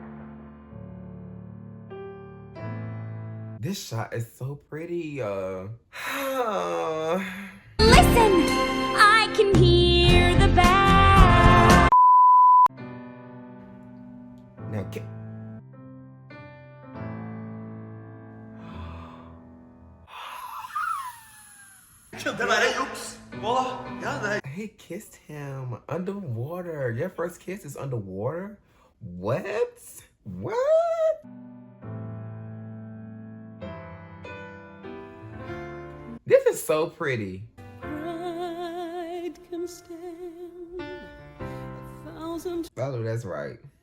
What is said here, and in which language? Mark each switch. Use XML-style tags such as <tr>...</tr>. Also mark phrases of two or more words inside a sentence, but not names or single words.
<en>This shot is so pretty. Listen, I can hear the bell. Now,</en> <no>Det der er juks. Hva da? Ja, det er...</no> <en>he kissed him underwater. Your first kiss is underwater? What? What? This is so pretty. Oh, that's right.</en>